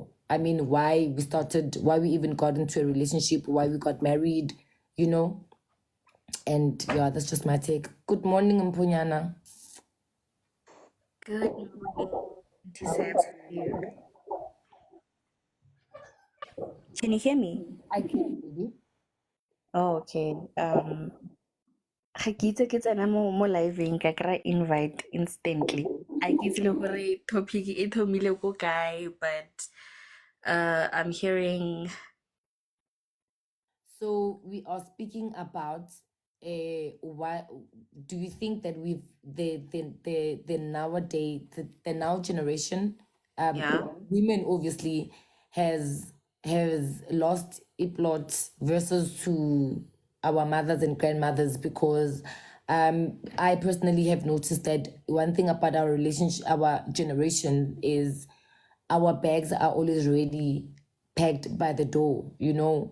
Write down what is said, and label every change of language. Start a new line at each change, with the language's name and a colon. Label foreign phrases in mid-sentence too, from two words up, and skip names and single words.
English: I mean, why we even got into a relationship, why we got married, you know. And yeah, that's just my take. Good morning, Mpunyana. Good morning, Auntie Sabs. How are you? Can you hear me? I can, baby. Oh, okay.
Tswana: Ga ke itse ke tsena mo live-eng ka kry
English: invite instantly.
Tswana: I ke itse le gore topic e thomile ko kae,
English: but I'm hearing. So we are speaking about why do you think that we've the nowadays the now generation, Yeah. women obviously has lost a plot versus to our mothers and grandmothers, because I personally have noticed that one thing about our relationship, our generation, is our bags are always ready packed by the door, you know.